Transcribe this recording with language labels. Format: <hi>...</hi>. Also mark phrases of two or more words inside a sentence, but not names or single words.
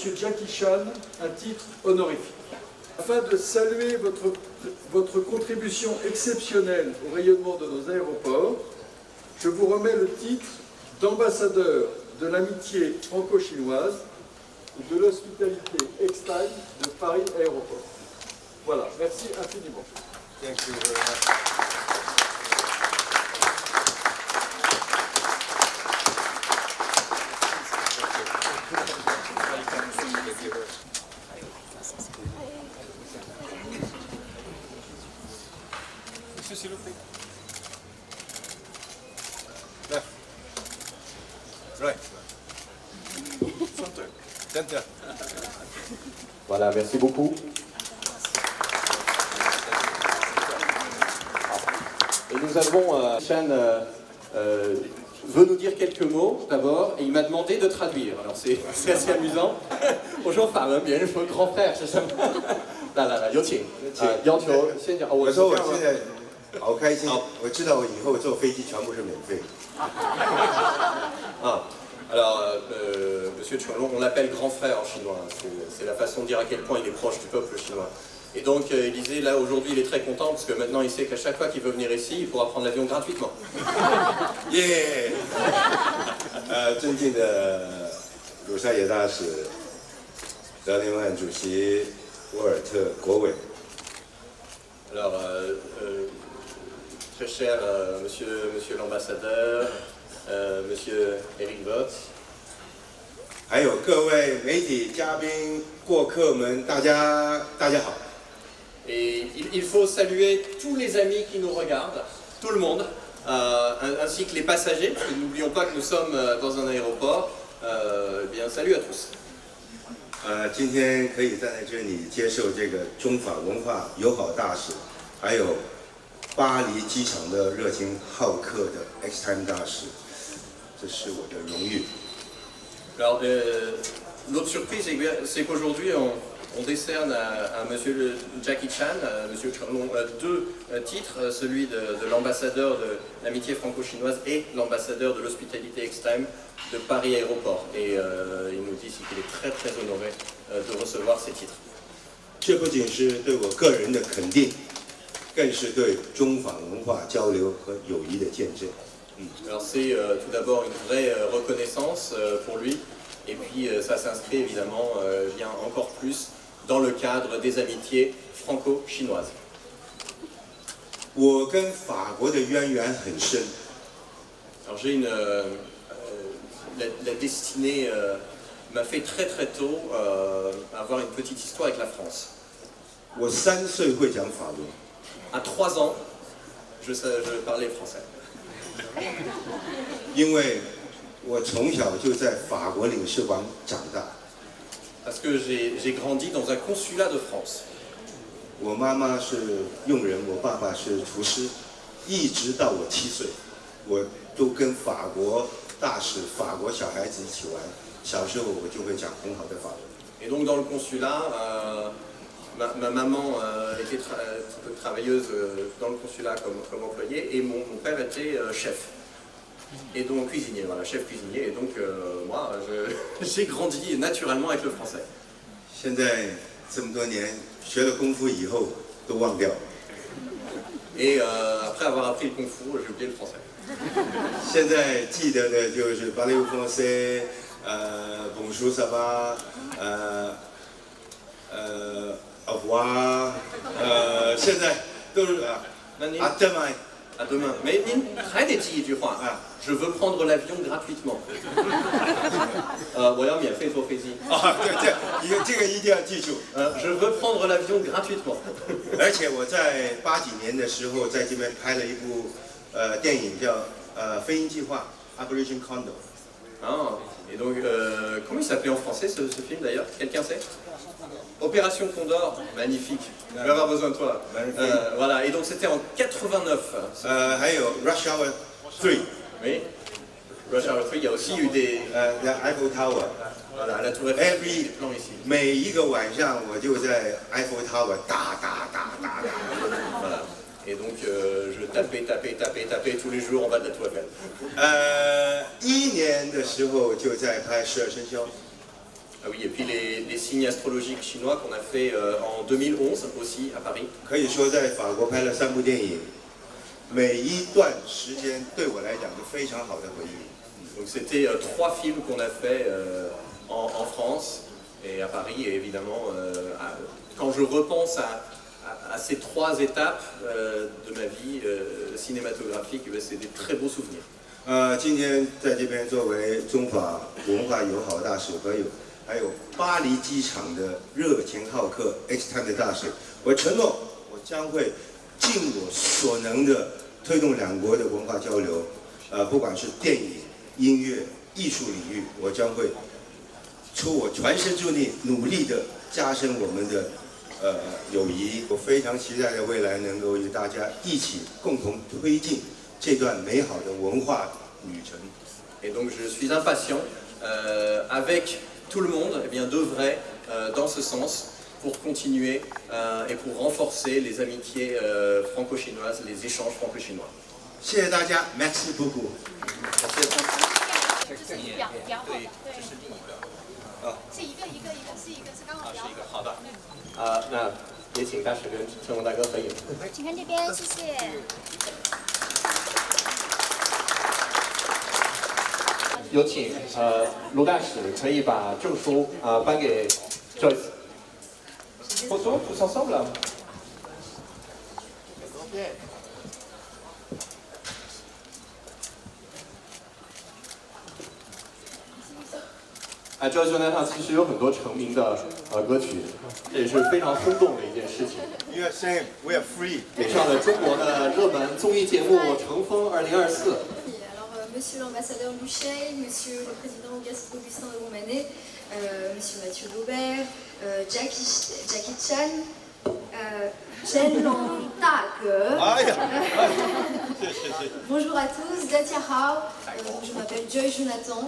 <fr>Jackie Chan un titre honorifique. Afin de saluer votre contribution exceptionnelle au rayonnement de nos aéroports, je vous remets le titre d'ambassadeur de l'amitié franco-chinoise ou de l'hospitalité X-Time de Paris Aéroport. Voilà, merci infiniment.</fr> <en>Thank you very much.</en> <fr>Monsieur, s'il vous plaît. Là.</fr> <en>Right. Center. Center.</en> <fr>Voilà, merci beaucoup. Et nous avons, Chan veut nous dire quelques mots d'abord, et il m'a demandé de traduire. Alors c'est assez amusant.</fr> <zh>我说法文，别人说</zh> <fr>grand frère</fr> <zh>是什么？来来来，有请。要求先讲。我说我现在好开心，我知道我以后坐飞机全部是免费。</zh> <fr>Alors, Monsieur Chuanlong, on l'appelle grand frère en chinois. C'est la façon de dire à quel point il est proche du peuple chinois. Et donc, il disait, là, aujourd'hui, il est très content parce que maintenant, il sait qu'à chaque fois qu'il veut venir ici, il pourra prendre l'avion gratuitement. 耶！</fr> <zh>尊敬的鲁沙野大使、辽宁万主席沃尔特国伟。</zh> <fr>Alors, très cher monsieur l'ambassadeur, monsieur Eric Vot.</fr> <zh>还有各位媒体嘉宾、过客们，大家好。</zh> <fr>Et il faut saluer tous les amis qui nous regardent, tout le monde, ainsi que les passagers, parce que n'oublions pas que nous sommes dans un aéroport. Bien, salut à tous.</fr> <zh>今天可以站在这里接受这个中法文化友好大使，还有巴黎机场的热情好客的 X-Time 大使，这是我的荣誉。</zh> <fr>Alors, l'autre surprise, c'est qu'aujourd'hui, on décerne à monsieur Jackie Chan, monsieur Chuanlong, deux titres, celui de l'ambassadeur de l'amitié franco-chinoise et l'ambassadeur de l'hospitalité X-Time de Paris Aéroport. Et il nous dit qu'il est très très honoré de recevoir ces titres.</fr> <zh>这不仅是对我个人的肯定，更是对中法文化交流和友谊的见证。</zh> <fr>Alors c'est tout d'abord une vraie reconnaissance pour lui, et puis ça s'inscrit évidemment bien encore plus dans le cadre des amitiés franco-chinoises.</fr> <zh>我跟法国的渊源很深。</zh> <fr>Alors j'ai la destinée m'a fait très très tôt avoir une petite histoire avec la France.</fr> <zh>我3岁会讲法文，</zh> <fr>À 3 ans, je parlais français.</fr> <zh>因为我从小就在法国领事馆长大。</zh> <fr>Parce que j'ai grandi dans un consulat de France.</fr> <zh>我妈妈是佣人，我爸爸是厨师，一直到我7岁，我都跟法国大使、法国小孩子一起玩。小时候我就会讲很好的法文。</zh> <fr>Et donc dans le consulat, ma maman était travailleuse dans le consulat comme employée et mon père était chef. Et donc cuisinier, voilà, chef cuisinier. Et donc moi, j'ai grandi naturellement avec le français.</fr> <zh>现在这么多年学了功夫以后都忘掉了。</zh> <fr>Et après avoir appris le kung fu, j'ai oublié le français.</fr> <zh>现在记得的就是巴雷乌风塞，</zh> <fr>bonjour ça va，au revoir，</fr> <zh>现在都是</zh> <fr>à demain。 À demain. Mais Nin, très déti du roi. Je veux prendre l'avion gratuitement.</fr> <zh>我要免费坐飞机。对，这个一定要记住。</zh> <fr>Je veux prendre l'avion gratuitement.</fr> <zh>而且我在80几年的时候，在这边拍了一部电影叫飞鹰计划 Operation Condor。</zh> <fr>Ah, et donc, comment il s'appelait en français ce film d'ailleurs? Quelqu'un sait? Opération Condor, magnifique. Je vais avoir besoin de toi. Voilà, et donc c'était en 89.</fr> <zh>还有 Rush Hour 3。</zh> <fr>Oui. Rush Hour 3, il y a aussi eu des.</fr> <zh>Eiffel Tower。</zh> <fr>Voilà, la tour Eiffel, des plans ici.</fr> <zh>每一个晚上我就在 Eiffel Tower 打。</zh> <fr>Voilà. Et donc je tapais tous les jours en bas de la tour Eiffel.</fr> <zh>1 年的时候就在拍12生肖。</zh> <fr>Ah oui, et puis les signes astrologiques chinois qu'on a fait en 2011 aussi à Paris.</fr> <zh>可以说在法国拍了3部电影，每一段时间对我来讲都非常好的回忆。</zh> <fr>Donc c'était 3 films qu'on a fait en France et à Paris. Et évidemment, quand je repense à ces 3 étapes de ma vie cinématographique, c'est des très beaux souvenirs.</fr> <zh>今天在这边作为中法文化友好大使还有巴黎机场的热情好客 X-Time 的大使，我承诺我将会尽我所能的推动两国的文化交流，不管是电影、音乐、艺术领域，我将会出我全身之力，努力的加深我们的友谊。我非常期待的未来能够与大家一起共同推进这段美好的文化旅程。</zh> <fr>Et donc je suis impatient avec tout le monde, eh bien, d'œuvrer dans ce sens pour continuer et pour renforcer les amitiés franco-chinoises, les échanges franco-chinois.</fr> <zh>谢谢大家 ，</zh> <fr>Merci beaucoup。 Merci à tous.</fr> <zh>这是一个，是一个，是刚好标。好的。那也请大使跟陈龙大哥合影。请看这边，谢谢。有请卢大使可以把证书颁给 Joyce。</zh> <fr>Bonjour, tous ensemble.</fr> <zh>Joyce Jonathan 其实有很多成名的歌曲，这也是非常轰动的一件事情。</zh> <en>You are saying we are free。</en> <zh>也上了中国的热门综艺节目《乘风2024》。</zh> <fr>Monsieur l'ambassadeur Luchet, Monsieur le président Augustin de Romanet, Monsieur Mathieu Daubert, Jackie Chan, Chen Long Tak. Bonjour à tous,</fr> <zh>大家好,</zh> <fr>je m'appelle Joy Jonathan.</fr>